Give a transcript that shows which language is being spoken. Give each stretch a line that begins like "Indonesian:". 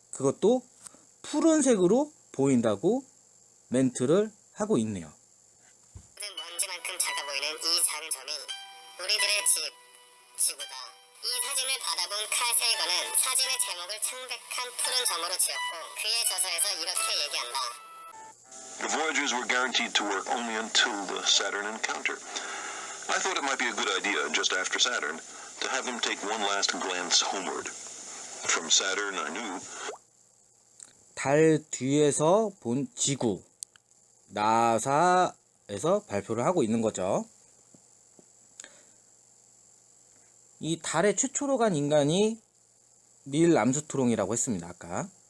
Korean: 그것도 푸른색으로 보인다고 멘트를 하고 있네요. 먼지만큼 작아 보이는 이 작은 점이 우리들의 집, 지구다. 이 사진을 받아본 칼 세이건은 사진의 제목을 창백한 푸른 점으로 지었고 그의 저서에서 이렇게 얘기한다.
English: The Voyagers were guaranteed to work only until the Saturn encounter. I thought it might be a good idea, just after Saturn, to have them take one last glance homeward. From Saturn, I knew.
Korean: 달 뒤에서 본 지구, 나사에서 발표를 하고 있는 거죠. 이 달에 최초로 간 인간이 닐 암스트롱이라고 했습니다. 아까.